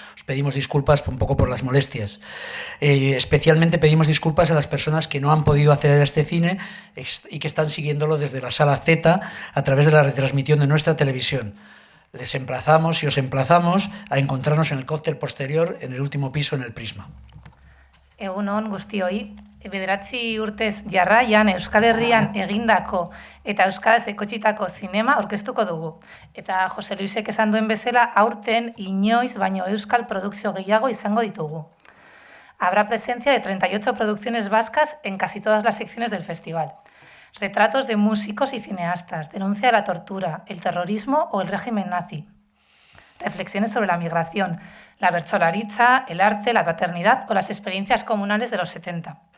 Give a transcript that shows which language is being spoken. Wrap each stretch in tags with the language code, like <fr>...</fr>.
<es>Os pedimos disculpas un poco por las molestias. Especialmente pedimos disculpas a las personas que no han podido acceder a este cine y que están siguiéndolo desde la sala Z a través de la retransmisión de nuestra televisión. Les emplazamos y os emplazamos a encontrarnos en el cóctel posterior en el último piso en el Prisma.</es> <eu>Egun on guztioi, bederatzi urtez jarraian Euskal Herrian egindako eta euskaraz ekotzitako zinema aurkeztuko dugu. Eta Jose Luisek esan duen bezala, aurten inoiz baino euskal produkzio gehiago izango ditugu.</eu> <es>Habrá presencia de 38 producciones vascas en casi todas las secciones del festival. Retratos de músicos y cineastas, denuncia de la tortura, el terrorismo o el régimen nazi. Reflexiones sobre la migración, la bertsolaritza, el arte, la paternidad o las experiencias comunales de los 70.</es>